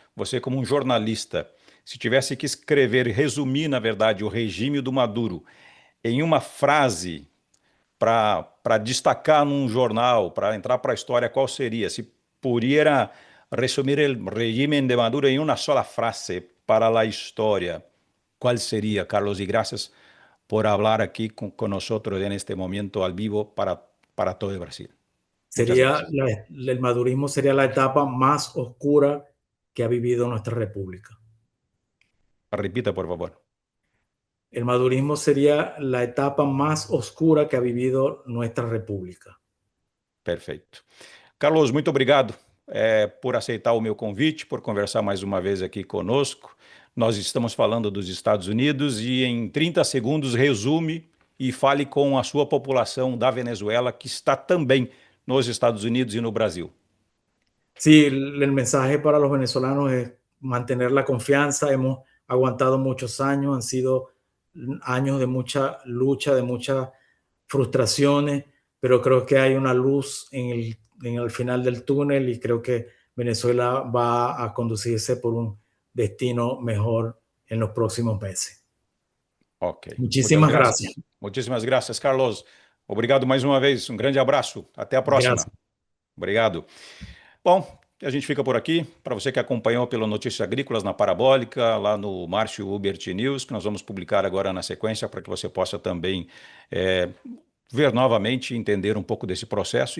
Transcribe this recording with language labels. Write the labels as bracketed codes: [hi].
[pt] Você como um jornalista, se tivesse que escrever, resumir, na verdade, o regime do Maduro em uma frase para destacar num jornal, para entrar para a história, qual seria? Se pudiera resumir o regime de Maduro em uma sola frase para a história, qual seria, Carlos? E graças [es] por hablar aquí con nosotros en este momento al vivo para todo el Brasil. Muchas gracias. El madurismo sería la etapa más oscura que ha vivido nuestra república. [pt] Repita, por favor. [es] El madurismo sería la etapa más oscura que ha vivido nuestra república. [pt] Perfeito. Carlos, muito obrigado por aceitar o meu convite, por conversar mais uma vez aqui conosco. Nós estamos falando dos Estados Unidos e em 30 segundos resume e fale com a sua população da Venezuela que está também nos Estados Unidos e no Brasil. [es] Sí, el mensaje para los venezolanos es mantener la confianza. Hemos aguantado muchos años, han sido años de mucha lucha, de muchas frustraciones, pero creo que hay una luz en el final del túnel y creo que Venezuela va a conducirse por un destino mejor en los próximos meses. [pt] Ok. Muitas [es] Muchísimas gracias. [pt] graças. Muitíssimas graças, Carlos. Obrigado mais uma vez. Um grande abraço. Até a próxima. [es] Gracias. [pt] Obrigado. Bom, a gente fica por aqui. Para você que acompanhou pelo Notícias Agrícolas na Parabólica, lá no Márcio Hubert News, que nós vamos publicar agora na sequência, para que você possa também ver novamente e entender um pouco desse processo.